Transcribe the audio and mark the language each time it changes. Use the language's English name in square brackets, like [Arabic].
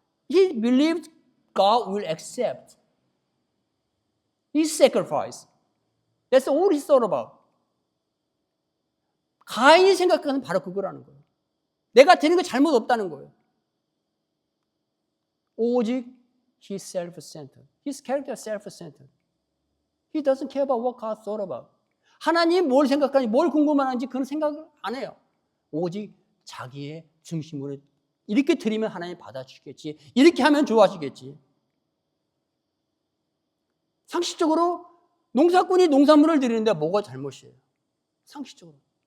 [English] He believed God will accept his sacrifice. That's all he thought about. [Korean] 가인이 생각하는 바로 그거라는 거예요. 내가 드리는 거 잘못 없다는 거예요. 오직 [English] he's self-centered. His character is self-centered. He doesn't care about what God thought about. [Korean] 하나님 뭘 생각하는지, 뭘 궁금하는지 그런 생각을 안 해요. 오직 자기의 중심으로 이렇게 드리면 하나님 받아주시겠지. 이렇게 하면 좋아하시겠지. 상식적으로 농사꾼이 농산물을 드리는데 뭐가 잘못이에요? 상식적으로.